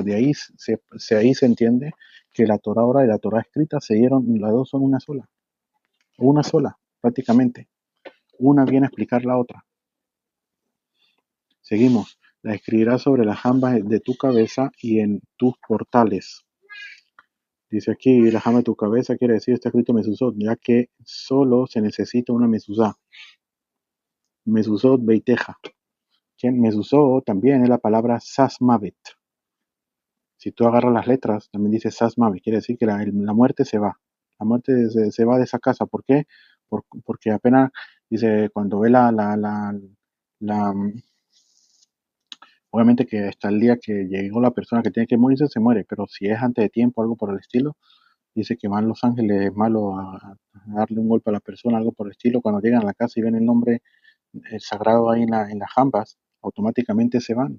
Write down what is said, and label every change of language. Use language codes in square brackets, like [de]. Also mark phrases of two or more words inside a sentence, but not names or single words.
[es] De ahí ahí se entiende que la Torah oral y la Torah escrita se dieron, las dos son una sola, prácticamente. Una viene a explicar la otra. Seguimos. La escribirás sobre las jambas de tu cabeza y en tus portales. Dice aquí, la jamba de tu cabeza quiere decir, está escrito mesuzot, ya que solo se necesita una mesuzá. [he] מזוזות ביתך. [es] Mesuzot también es la palabra sasmavet. Si tú agarras las letras, también dice sasmavet, quiere decir que la muerte se va. La muerte se va de esa casa. ¿Por qué? Porque apenas, dice, cuando ve la obviamente que hasta el día que llegó la persona que tiene que morirse, se muere, pero si es antes de tiempo, algo por el estilo, dice que van los ángeles, es malo a darle un golpe a la persona, algo por el estilo, cuando llegan a la casa y ven el nombre sagrado ahí en las jambas, automáticamente se van.